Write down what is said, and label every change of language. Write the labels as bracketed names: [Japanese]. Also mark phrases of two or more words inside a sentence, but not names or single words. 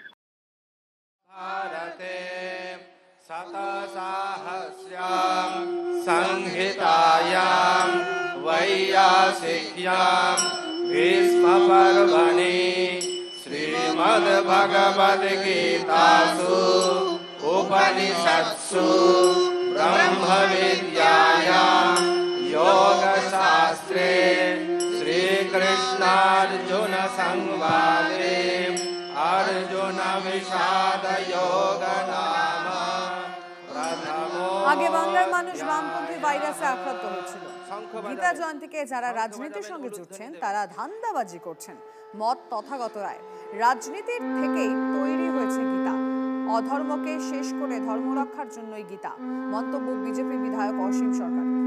[Sanskrit] সংহিতায়াম বৈয়াসিক্যাম ভীষ্ম পর্বণি শ্রীমদ্ ভগবদ গীতাসু উপনিষৎসু ব্রহ্ম বিদ্যায়াম योगशास्त्रे श्रीकृष्णार्जुन संवादे अर्जुन विषाद योग नाम प्रथमो। [Bangla] আগে বাংলার মানুষ বামপন্থী ভাইরাসে আক্রান্ত হয়েছিল। গীতা জয়ন্তীকে যারা রাজনীতির সঙ্গে জুড়ছেন তারা ধান্দাবাজি করছেন, মত তথাগত রায়। রাজনীতির থেকেই তৈরি হয়েছে গীতা, অধর্মকে শেষ করে ধর্ম রক্ষার জন্যই গীতা, মন্তব্য বিজেপি বিধায়ক অসীম সরকার।